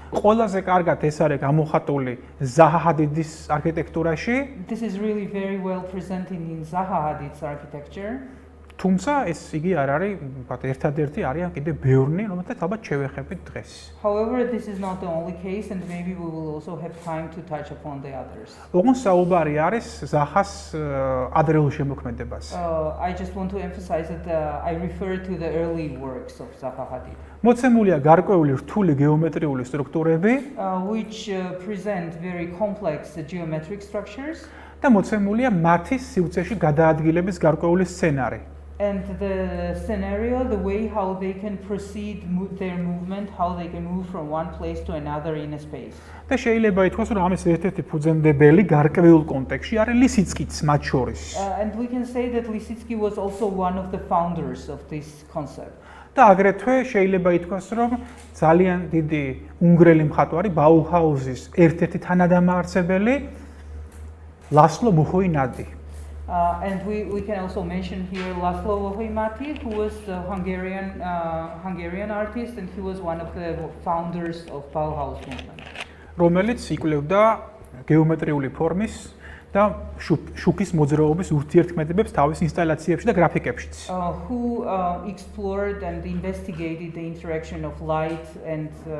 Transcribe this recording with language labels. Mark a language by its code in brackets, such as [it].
[ka] ყველაზე კარგად ეს არის გამოხატული ზაჰა ჰადიდის არქიტექტურაში. [en] This is really very well presented in Zaha Hadid's architecture. [ka] თუმცა ეს იგი არ არის, ვთქვათ, ერთადერთი არიან კიდე ბევრნი, რომელთაც ალბათ შევეხებით დღეს. [en] However, this is not the only case and maybe we will also have time to touch upon the others. [ka] ოღონდ საუბარი არის ზაჰას ადრეულ შემოქმედებას. [en] I just want to emphasize that I refer to the early works of Zaha Hadid. [ka] მოცემულია გარკვეული რთული გეომეტრიული სტრუქტურები [en] which present very complex geometric structures. [ka] და მოცემულია მათი სივრცეში გადაადგილების გარკვეული სცენარი. [en] And the scenario, the way how they can proceed their movement, how they can move from one place to another in a space. [ka] და შეიძლება ითქვას, რომ ამის ერთ-ერთი ფუძემდებელი გარკვეულ კონტექსტში არის ლისიცკიც მათ შორის. [en] And we can say that Lisitski was also one of the founders of this concept. [ka] და აგრეთვე შეიძლება ითქვას, რომ ძალიან დიდი უნგრელი მხატვარი ბაუჰაუზის ერთ-ერთი თანადამაარსებელი ლასლო მუჰოინადი. [en] And we can also mention here Laszlo Vohimati, who was a Hungarian artist, and he was one of the founders of Bauhaus movement. [ka] რომელიც იკვლევდა გეომეტრიული ფორმის და შუქის მოძრაობის ურთიერთქმედებებს თავის ინსტალაციებში და გრაფიკებშიც. [en] Who explored and investigated the interaction of light and